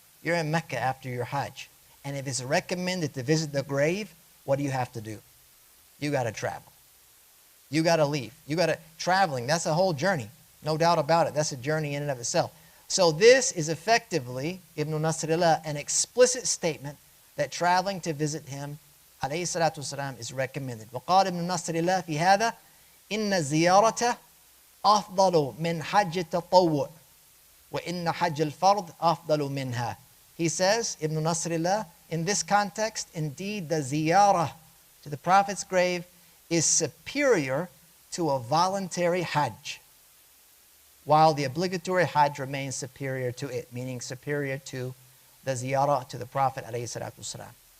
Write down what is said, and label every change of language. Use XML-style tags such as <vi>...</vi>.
<en>You're in Mecca after your Hajj. And if it's recommended to visit the grave, what do you have to do? You got to travel. You got to leave. Traveling, that's a whole journey. No doubt about it. That's a journey in and of itself. So this is effectively, Ibn Nasrillah, an explicit statement that traveling to visit him, alayhi salatu wasalam, is recommended.</en> <ar>وقال ابن نصر الله في هذا إن الزيارة أفضل من حج التطوع وإن حج الفرض أفضل منها.</ar> <en>He says, Ibn Nasrillah, in this context, indeed the ziyarah to the Prophet's grave is superior to a voluntary Hajj, while the obligatory Hajj remains superior to it, meaning superior to the ziyarah to the Prophet alayhi salatu wasalam.</en>